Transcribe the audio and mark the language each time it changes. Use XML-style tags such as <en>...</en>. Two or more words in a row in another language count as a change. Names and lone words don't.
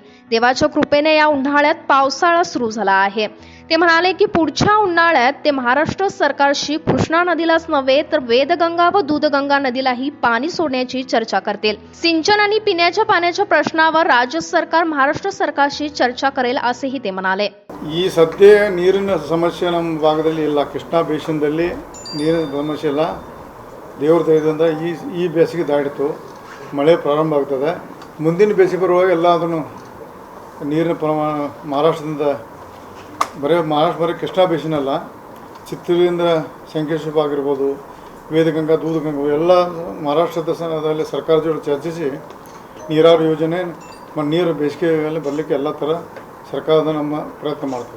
<mr>देवाच्या कृपेने या उन्हाळ्यात पावसाळा सुरू झाला आहे. ते म्हणाले की पुढच्या उन्हाळ्यात ते महाराष्ट्र सरकारशी कृष्णा नदीलाच नव्हे तर वेदगंगा व दूधगंगा नदीलाही पाणी सोडण्याची चर्चा करतील. सिंचन आणि पिण्याच्या पाण्याच्या प्रश्नावर राज्य सरकार महाराष्ट्र सरकारशी चर्चा करेल असेही ते म्हणाले.</mr> <kn>ಈ ಸದ್ಯ ನೀರಿನ ಸಮಸ್ಯೆ ನಮ್ಮ ಭಾಗದಲ್ಲಿ ಇಲ್ಲ. ಕೃಷ್ಣಾ ಬೇಸಿನ್ದಲ್ಲಿ ನೀರಿನ ಸಮಸ್ಯೆ ಇಲ್ಲ. ದೇವ್ರ ದಯದಿಂದ ಈ ಬೇಸಿಗೆ ದಾಟಿತು, ಮಳೆ ಪ್ರಾರಂಭ ಆಗ್ತದೆ. ಮುಂದಿನ ಬೇಸಿಗೆ ಬರುವಾಗ ಎಲ್ಲ ಅದನ್ನು ನೀರಿನ ಪ್ರಮಾಣ ಮಹಾರಾಷ್ಟ್ರದಿಂದ ಬರೀ ಕೃಷ್ಣಾ ಬೇಸಿನ್ ಅಲ್ಲ, ಚಿತ್ತೂರಿಂದ ಸಂಕೇಶ್ವರ ಆಗಿರ್ಬೋದು, ವೇದಗಂಗಾ ದೂಧಗಂಗಾ ಎಲ್ಲ ಮಹಾರಾಷ್ಟ್ರದಲ್ಲಿ ಸರ್ಕಾರದ ಜೊತೆ ಚರ್ಚಿಸಿ ನೀರಾವರಿ ಯೋಜನೆ ನೀರು ಬೇಸಿಗೆಯಲ್ಲಿ ಬರಲಿಕ್ಕೆ ಎಲ್ಲ ಥರ ಸರ್ಕಾರದ ನಮ್ಮ ಪ್ರಯತ್ನ ಮಾಡ್ತೀವಿ.</kn>